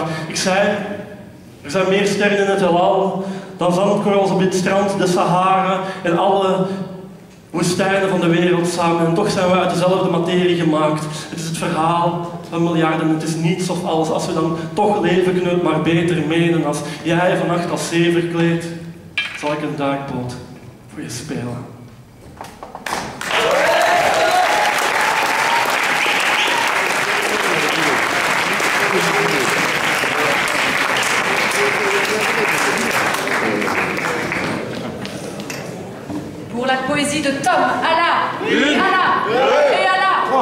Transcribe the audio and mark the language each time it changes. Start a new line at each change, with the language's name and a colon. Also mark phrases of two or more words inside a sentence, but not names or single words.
Dutch: Ik zei, er zijn meer sterren in het heelal dan zandkorrels op dit strand, de Sahara en alle woestijnen van de wereld samen. En toch zijn we uit dezelfde materie gemaakt. Het is het verhaal van miljarden, het is niets of alles. Als we dan toch leven, kunnen we het maar beter menen. Als jij vannacht als zee verkleedt, zal ik een duikboot voor je spelen.
French: Pour la poésie de Tom, Ala, et Ala.